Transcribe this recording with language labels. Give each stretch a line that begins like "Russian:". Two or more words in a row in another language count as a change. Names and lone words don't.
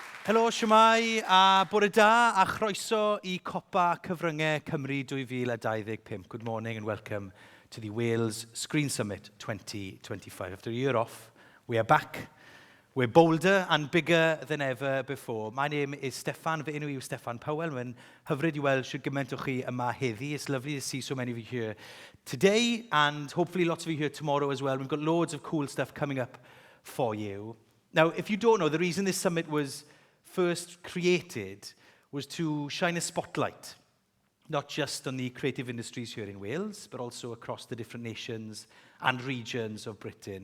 Welsh: Helo, siwmai, a bore da, a chroeso I Copa Cyfryngau Cymru 2025.
English: Good morning and welcome to the Wales Screen Summit 2025. After a year off, we are back. We're bolder and bigger than ever before. My name is Steffan,
Welsh: fy enw yw Steffan Powell. Mae'n hyfryd I weld sydd gymaint o chi yma heddi.
English: It's lovely to see so many of you here today and hopefully lots of you here tomorrow as well. We've got loads of cool stuff coming up for you. Now, if you don't know, the reason this summit was first created was to shine a spotlight, not just on the creative industries here in Wales, but also across the different nations and regions of Britain.